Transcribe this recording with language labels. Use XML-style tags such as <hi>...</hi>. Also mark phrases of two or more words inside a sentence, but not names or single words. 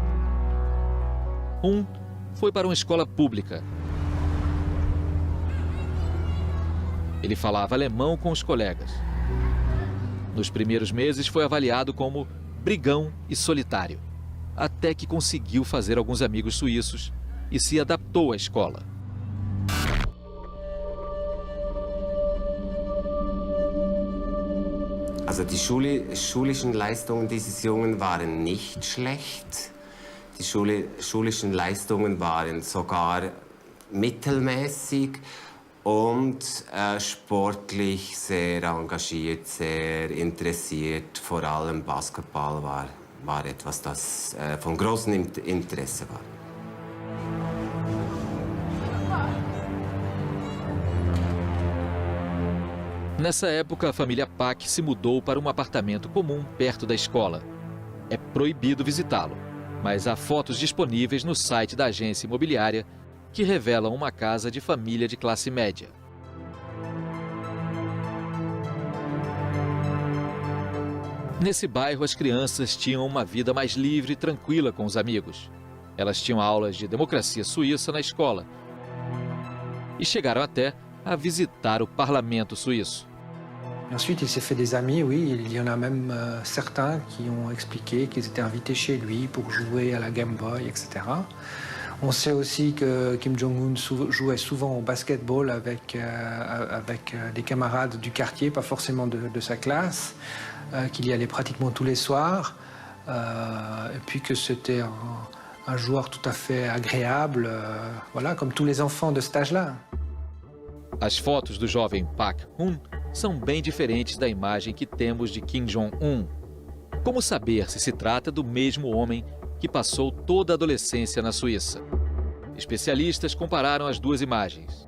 <pt>Foi para uma escola pública. Ele falava alemão com os colegas. Nos primeiros meses foi avaliado como brigão e solitário, até que conseguiu fazer alguns amigos suíços e se adaptou à escola.</pt> <de>Also die schulischen Leistungen dieses Jungen waren nicht schlecht. Die schulischen Leistungen waren sogar mittelmäßig und sportlich sehr engagiert, sehr interessiert. Vor allem Basketball war etwas, das von großem Interesse war.</de> <pt>Nessa época, a família Pak se mudou para um apartamento comum perto da escola. É proibido visitá-lo, mas há fotos disponíveis no site da agência imobiliária que revelam uma casa de família de classe média. Nesse bairro, as crianças tinham uma vida mais livre e tranquila com os amigos. Elas tinham aulas de democracia suíça na escola e chegaram até a visitar o parlamento suíço.</pt> <fr>Ensuite, il s'est fait des amis, oui, il y en a même certains qui ont expliqué qu'ils étaient invités chez lui pour jouer à la Game Boy, etc. On sait aussi que Kim Jong-un jouait souvent au basketball avec des camarades du quartier, pas forcément de sa classe, qu'il y allait pratiquement tous les soirs, et puis que c'était un joueur tout à fait agréable, voilà, comme tous les enfants de cet âge-là.</fr> <pt>As fotos do jovem Pak Hun são bem diferentes da imagem que temos de Kim Jong-un. Como saber se se trata do mesmo homem que passou toda a adolescência na Suíça? Especialistas compararam as duas imagens.</pt>